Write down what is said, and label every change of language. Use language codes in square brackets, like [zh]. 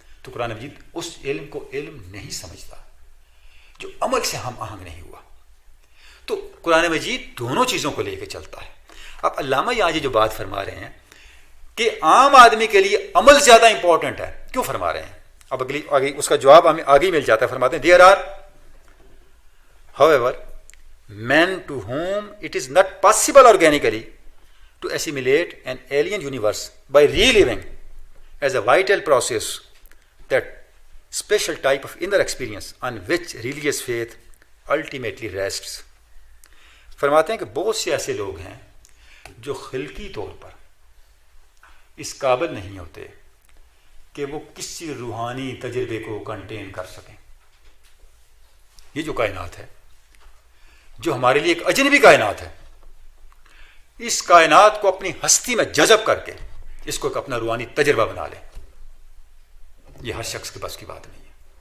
[ur] تو قرآن مجید اس علم کو علم نہیں سمجھتا جو عمل سے ہم آہنگ نہیں ہوا. تو قرآن مجید دونوں چیزوں کو لے کے چلتا ہے. اب علامہ یہاں یہ جو بات فرما رہے ہیں کہ عام آدمی کے لیے عمل زیادہ امپورٹنٹ ہے, کیوں فرما رہے ہیں؟ اب آگے اس کا جواب ہمیں آگے مل جاتا ہے. فرماتے ہیں [en] There are however men to whom it is not possible organically to assimilate an alien universe by reliving as a vital process that special type of inner experience on which religious faith ultimately rests. [ur] فرماتے ہیں کہ بہت سے ایسے لوگ ہیں جو خلقی طور پر اس قابل نہیں ہوتے کہ وہ کسی روحانی تجربے کو کنٹین کر سکیں. یہ جو کائنات ہے, جو ہمارے لیے ایک اجنبی کائنات ہے, اس کائنات کو اپنی ہستی میں جذب کر کے اس کو ایک اپنا روحانی تجربہ بنا لیں, یہ ہر شخص کے بس کی بات نہیں ہے.